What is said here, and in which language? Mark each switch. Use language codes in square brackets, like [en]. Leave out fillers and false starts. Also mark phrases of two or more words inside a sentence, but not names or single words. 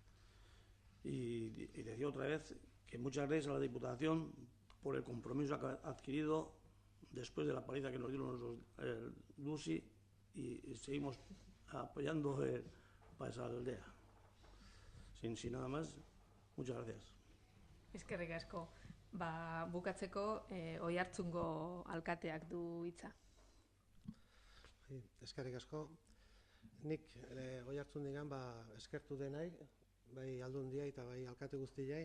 [es] Y decía otra vez que muchas gracias a la Diputación por el compromiso adquirido después de la paliza que nos dieron el DUSI, y seguimos apoyando para esa aldea. Sin nada más, muchas gracias. [eu] Eskerrik asko. Bukatzeko Oiartzungo alkateak du hitza. Eskerrik asko. Nik Oiartzundigan eskertu denai, bai Aldundiai eta bai alkate guztiai.